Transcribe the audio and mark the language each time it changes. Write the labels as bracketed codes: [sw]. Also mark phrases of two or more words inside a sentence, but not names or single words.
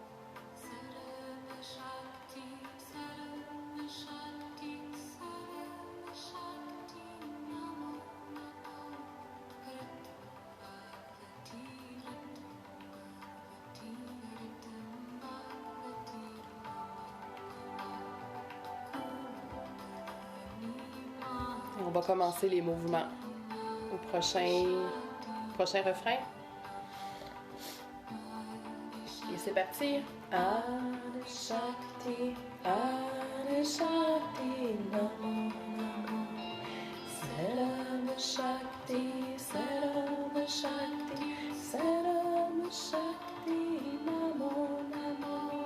[fr] On va commencer les mouvements au prochain refrain. Et c'est parti. [sa] आदि शक्ति, आदि शक्ति, नमो नमो. सरब शक्ति, सरब शक्ति, सरब शक्ति, नमो नमो.